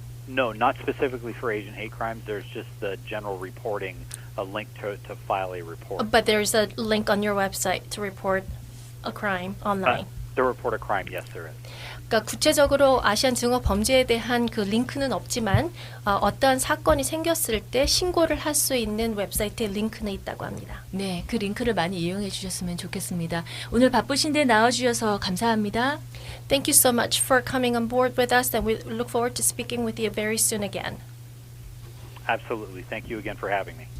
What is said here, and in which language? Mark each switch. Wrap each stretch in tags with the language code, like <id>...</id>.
<en>No, not specifically for Asian hate crimes. There's just the general reporting, a link to file a report. But there's a link on your website to report a crime online. To report a crime, yes, there is.</en> <ko>그러니까 구체적으로 아시안 증오 범죄에 대한 그 링크는 없지만 어떠한 사건이 생겼을 때 신고를 할 수 있는 웹사이트에 링크는 있다고 합니다. 네, 그 링크를 많이 이용해 주셨으면 좋겠습니다. 오늘 바쁘신데 나와주셔서 감사합니다.</ko> <en>Thank you so much for coming on board with us, and we look forward to speaking with you very soon again. Absolutely. Thank you again for having me.</en>